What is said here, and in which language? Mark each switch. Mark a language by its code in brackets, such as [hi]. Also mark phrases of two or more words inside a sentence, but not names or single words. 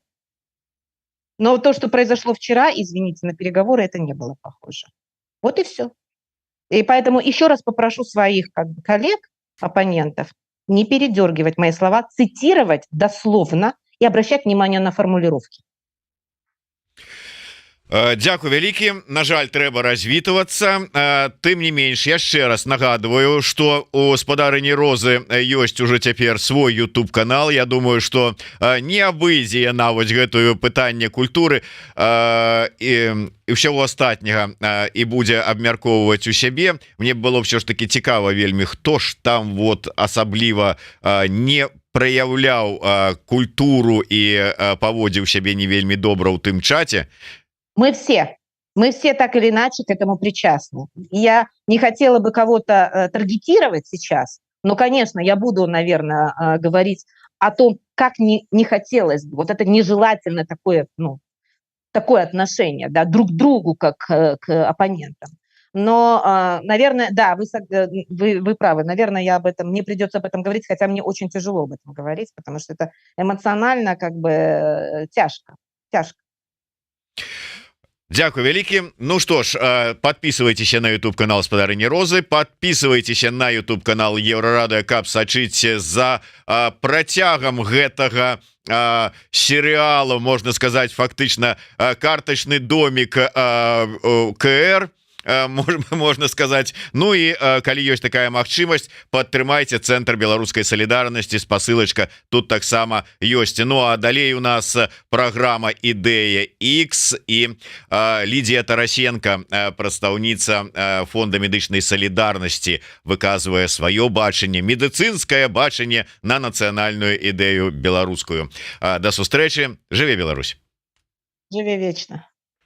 [ru] Но то, что произошло вчера, извините, на переговоры это не было похоже. Вот и все. И поэтому еще раз попрошу своих коллег, оппонентов, не передергивать мои слова, цитировать дословно и обращать внимание на формулировки. [be] Дякую вялікі. На жаль, трэба развітвацца. Тым не менш, яшчэ раз нагадываю, что у спадарыні Розы ёсць уже цяпер свой YouTube канал. Я думаю, что не абыдзе яна вось гэтую пытанне культуры і ўсяго астатняга і будзе абмяркоўваць у сябе. Мне было ўсё ж таки цікава вельмі, хто ж там вот асабліва не праяўляў культуру і паводзіў сябе не вельмі добра ў тым чаце. [ru] Мы все так или иначе к этому причастны. Я не хотела бы кого-то таргетировать сейчас, Но, конечно, я буду, наверное, говорить о том, как не хотелось бы. Вот это нежелательно такое, ну, такое отношение, да, друг к другу, как к оппонентам. Но, наверное, да, вы правы. Наверное, мне придется об этом говорить, хотя мне очень тяжело об этом говорить, потому что это эмоционально как бы тяжко, тяжко. [be] Дякую вялікі. [ru] Ну что ж, подписывайтесь на YouTube канал Спадарыні Розы, подписывайтесь на YouTube канал Еврорадио, [be] каб сачыць за працягам гэтага сериала, [ru] можно сказать, фактычна карточный домик КР, можно сказать. [be] Ну и калі ёсць такая магчымасць, падтрымайце центр беларускай солідарнасці, спасылачка тут таксама ёсць. Ну а далей у нас программа Ідэя X і Лідія Тарасенко, прадстаўніца фонда медычнай солідарнасці, выказвае сваё бачанне, медыцынскае бачанне на нацыянальную ідэю беларускую. До сустрэчы, жыве Беларусь. [ru] Живи вечно.